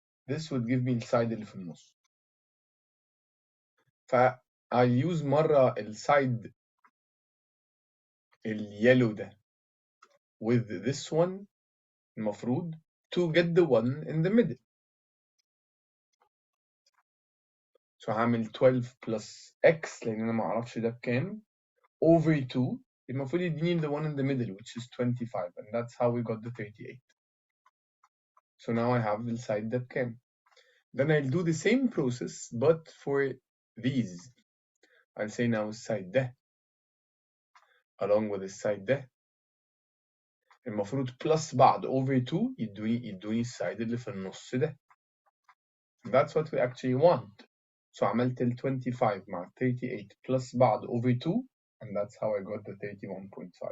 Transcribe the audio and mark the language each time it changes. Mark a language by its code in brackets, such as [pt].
[en] this would give me [ar] السايد اللي في النص. [en] ف I use مرة [ar] السايد اليلو ده [en] with this one [ar] المفروض [en] to get the one in the middle. [ar] So هعمل 12 plus x لان انا ما اعرفش ده بكام over 2. المفروض يديني [en] the one in the middle which is 25, and that's how we got the 38. So now I have the side [ar] ده بكام. [en] Then I'll do the same process but for these. I'll say now [ar] السايد ده along with السايد ده المفروض plus بعض over 2 يدوني السايد اللي في النص ده. [en] That's what we actually want. So [ar] عملت ال 25 مع 38 [en] plus بعض over 2, and that's how I got the 31.5.